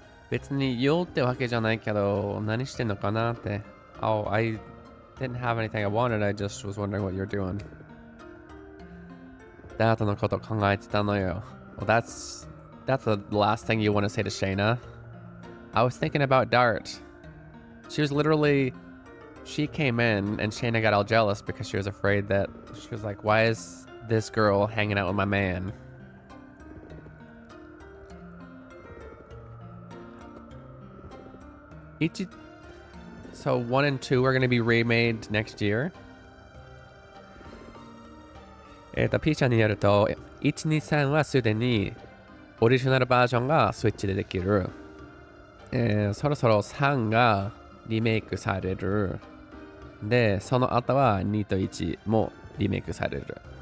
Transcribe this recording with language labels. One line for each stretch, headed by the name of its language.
Japanese: 別に用ってわけじゃないけど、何してんのかなって。
English: Oh, I didn't have anything I wanted. I just was wondering what you're doing.
Japanese: ダートのこと考えてたのよ。
English: Well, that's the last thing you want to say to Shayna. I was thinking about Dart. She was literally... She came in and Shayna got all jealous because she was afraid that... She was like, why is this girl hanging out with my man? So 1 and 2 are going to be remade next year.
Japanese: P ちゃんによると、1、2、3はすでにオリジナルバージョンがスイッチでできる。そろそろ3がリメイクされる。で、その後は2と1もリメイクされる。